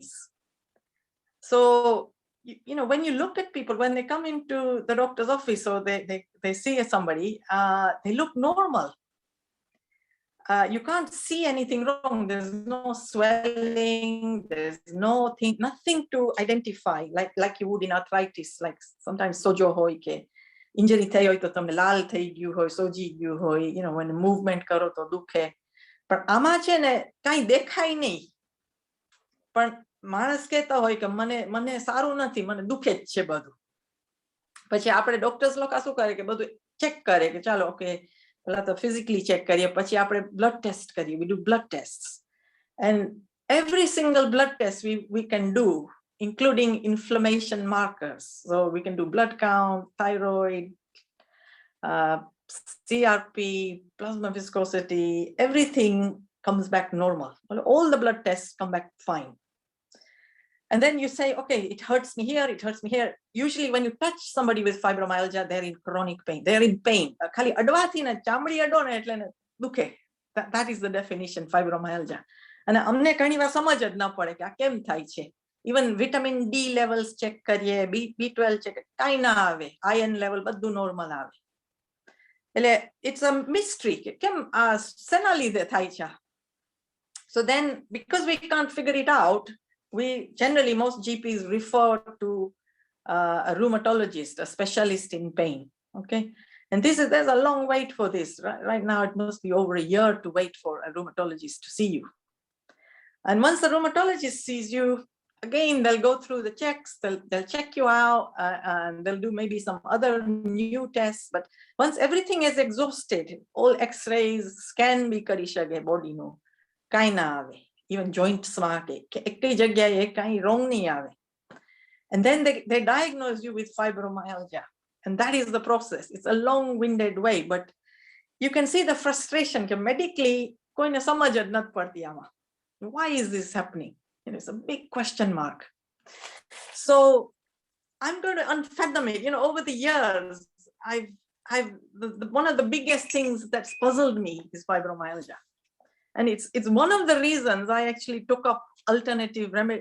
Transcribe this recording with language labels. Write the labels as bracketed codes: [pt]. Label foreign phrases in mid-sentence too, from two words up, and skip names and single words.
[en] So when you look at people, when they come into the doctor's office or they see somebody, they look normal. You can't see anything wrong. There's no swelling, there's nothing to identify, like you would in arthritis. Like sometimes [gu] સોજો હોય કે injury થઈ હોય તો તમને લાલ થઈ ગયું હોય, સોજી ગયું હોય, [en] when movement [gu] કરો તો દુખે. પણ આમાં છે ને કાંઈ દેખાય નહીં, પણ માણસ કહેતા હોય કે મને સારું નથી, મને દુખે જ છે બધું. પછી આપણે ડોક્ટર્સ લોકો શું કરે કે બધું ચેક કરે કે ચાલો ઓકે, પહેલા તો [en] physically check [gu] કરીએ, પછી આપણે [en] blood test [gu] કરીએ. [en] We do blood tests, and every single blood test we can do including inflammation markers. So we can do blood count, thyroid, CRP, plasma viscosity, everything comes back normal. All the blood tests come back fine. And then you say, okay, it hurts me here, it hurts me here. Usually when you touch somebody with fibromyalgia, they're in chronic pain. They're in pain. That is the definition, fibromyalgia. [gu] And અમને ઘણી વાર સમજ જ ન પડે કે આ કેમ થાય છે. [en] Even vitamin D levels check કરીએ, B12 check, [gu] કાંઈ ના આવે. [en] Iron level બધું normal [gu] આવે. એટલે [en] it's a mystery. [gu] કેમ શેના લીધે થાય છે? [en] So then, because we can't figure it out, we generally, most GPs refer to a rheumatologist, a specialist in pain. Okay, and there's a long wait for this. Right now, it must be over a year to wait for a rheumatologist to see you. And once the rheumatologist sees you, again, they'll go through the checks, they'll check you out, and they'll do maybe some other new tests. But once everything is exhausted, all X-rays, scan bhi [gu] કરી શકે [en] body નું, [gu] કાંઈ ના આવે. [en] Even joints [gu] માં એકટી જગ્યાએ કાંઈ wrong નહીં આવે. [en] And then they diagnose you with fibromyalgia. And that is the process. It's a long-winded way, but you can see the frustration. Medically, [gu] કોઈને સમજ જ નથી પડતી આમાં. [en] Why is this happening? It's a big question mark. So I'm going to unfathom it. Over the years, one of the biggest things that's puzzled me is fibromyalgia. And it's one of the reasons I actually took up alternative remedy.